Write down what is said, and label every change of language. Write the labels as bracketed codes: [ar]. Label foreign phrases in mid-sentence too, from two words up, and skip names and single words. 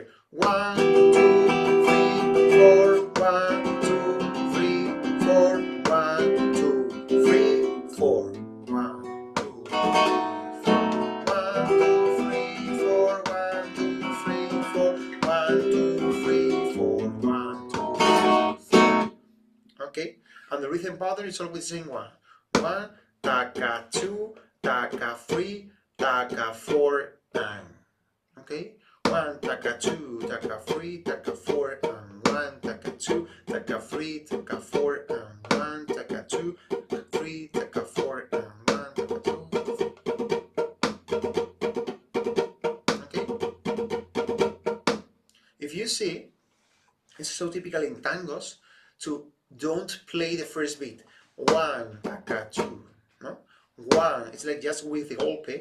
[en] 1, 2, 3, 4, 1, 2, 3, 4, 1, 2, 3, 4, 1, 2, 3, 4, 1, 2, 3, 4, 1, 2, 3, 4, 1, 2, 3, 4. Okay, and the rhythm pattern is always the same one. 1, taka 2, taka 3, taka 4, and okay. 1, taka 2, taka 3, taka 4, and 1, taka 2, taka 3, taka 4, and 1, taka 2, taka 3, taka 4, and 1, taka 2. Okay? If you see, it's so typical in tangos to don't play the first beat. 1, taka 2, no? 1, it's like just with the golpe.